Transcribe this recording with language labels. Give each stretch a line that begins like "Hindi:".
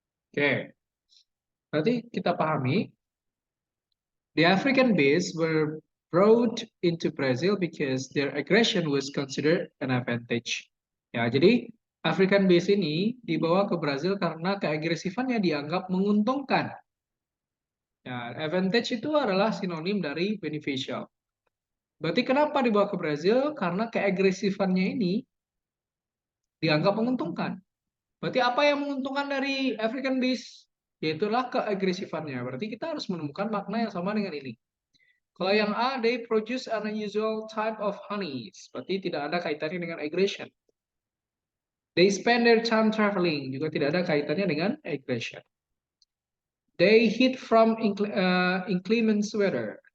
Indonesian: Oke, berarti kita pahami
English: the African base were brought into Brazil because their aggression was considered an advantage.
Indonesian: Ya, jadi African base ini dibawa ke Brazil karena keagresifannya dianggap menguntungkan. Ya, advantage itu adalah sinonim dari beneficial. Berarti kenapa dibawa ke Brazil? Karena keagresifannya ini dianggap menguntungkan. Berarti apa yang menguntungkan dari African base? Yaitulah keagresifannya. Berarti kita harus menemukan makna yang sama dengan ini. Kalau yang A,
English: they produce an unusual type of honey.
Indonesian: Berarti tidak ada kaitannya dengan aggression.
English: They spend their time traveling.
Indonesian: Juga tidak ada kaitannya dengan aggression.
English: They hid from inclement weather.